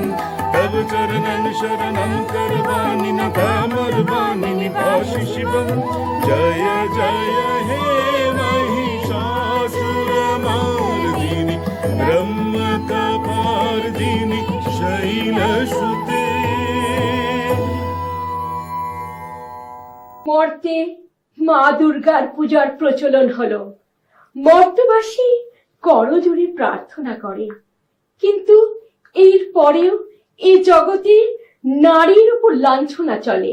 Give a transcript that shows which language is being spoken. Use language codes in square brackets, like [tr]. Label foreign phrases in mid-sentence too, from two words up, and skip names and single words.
[sa] तब चरणन शरणं करवाणि न तामरवाणि निवासि शिवम्। जय जय हे महिषासुरमर्दिनि रम्यकपर्दिनि शैलसुते। [bn] মর্তে মা দুর্গার পূজার প্রচলন হলো। মর্তবাসী করজোড়ে প্রার্থনা করে, কিন্তু এর পরেও এই জগতে নারীর উপর লাঞ্ছনা চলে।